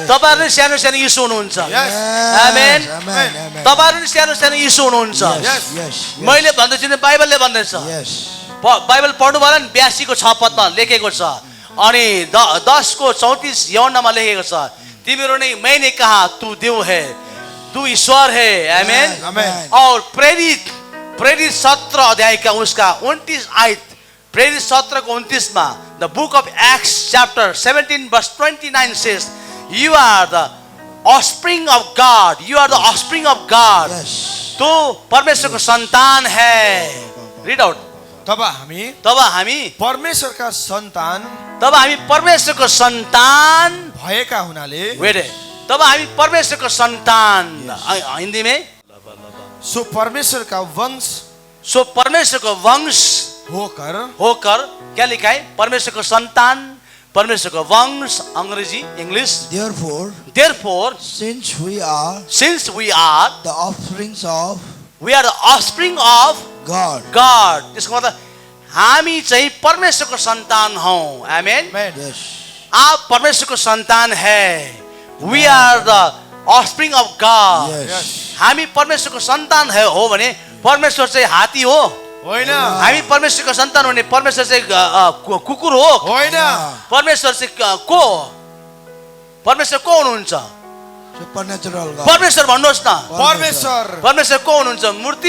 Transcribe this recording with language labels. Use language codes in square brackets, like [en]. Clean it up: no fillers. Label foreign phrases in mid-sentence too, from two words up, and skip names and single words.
[ne] तपाईहरू सानो सानो यीशु हुनुहुन्छ। आमेन। तपाईहरू सानो सानो यीशु हुनुहुन्छ। मैले भन्दैछु नि, बाइबलले भन्दैछ। बाइबल पढ्नु भयो नि, 82 को 6 पदमा लेखेको छ। अनि 10 को 34 यूहन्नामा लेखेको छ, तिमीहरू नै [hi] मैंने कहा तू देव है, तू ईश्वर है। आमेन। और प्रेरित 17 अध्याय का उसका 29 आयत, प्रेरित 17 को 29 में [en] The Book of Acts chapter 17 verse 29 says, you are the offspring of God, you are the offspring of God। [hi] तो परमेश्वर को संतान है। [en] read out. [ne] तब हामी परमेश्वरका सन्तान भएका हुनाले, वेट, तब हामी परमेश्वरको सन्तान, [hi] हिन्दी में [ne] सो परमेश्वरका वंश [hi] होकर क्या लिखा है? परमेश्वर को संतान, परमेश्वर को वंश, अंग्रेजी इंग्लिश। [en] Therefore, since we are the offspring of God, [ne] इसको मतलब हामी चाहिँ परमेश्वरको सन्तान हौं। आमेन। [hi] आप परमेश्वरको सन्तान है। [en] We are the offspring of God। [ne] हामी परमेश्वरको सन्तान है हो भने परमेश्वर चाहिँ हात्ती हो? होइन। हामी परमेश्वरको सन्तान हो भने परमेश्वर चाहिँ कुकुर हो? होइन। परमेश्वर चाहिँ को? परमेश्वर को हुनुहुन्छ? परमेश्वर भन्नुहोस् न। परमेश्वर को हुनुहुन्छ? मूर्ति